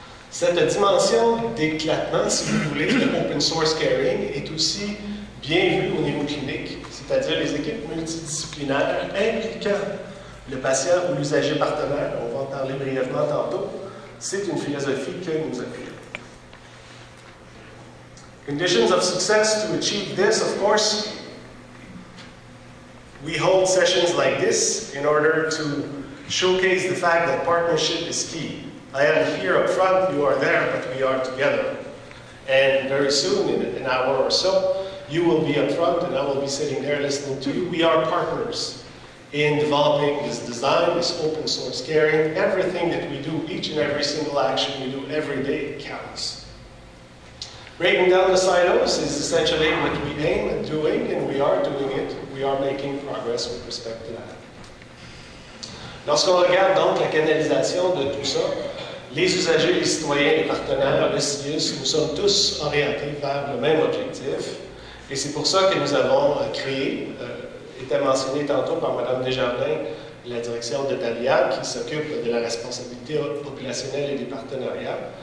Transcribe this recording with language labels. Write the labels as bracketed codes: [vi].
[fr] Cette dimension d'éclatement, si vous voulez, de Open Source Caring est aussi bien vue au niveau clinique, c'est-à-dire les équipes multidisciplinaires impliquant le patient ou l'usager partenaire, on va en parler brièvement tantôt, c'est une philosophie que nous appuyons. [en] Conditions of success to achieve this, of course, we hold sessions like this in order to showcase the fact that partnership is key. I am here up front, you are there, but we are together. And very soon, in an hour or so, you will be up front and I will be sitting there listening to you. We are partners in developing this design, this open source caring. Everything that we do, each and every single action we do every day counts. Breaking down the silos is essentially what we aim at doing, and we are doing it. We are making progress with respect to that. [fr] Lorsqu'on regarde donc la canalisation de tout ça, les usagers, les citoyens, les partenaires, le CIUS, nous sommes tous orientés vers le même objectif. Et c'est pour ça que nous avons créé, était mentionné tantôt par Mme Desjardins, la direction de DALIA, qui s'occupe de la responsabilité populationnelle et des partenariats.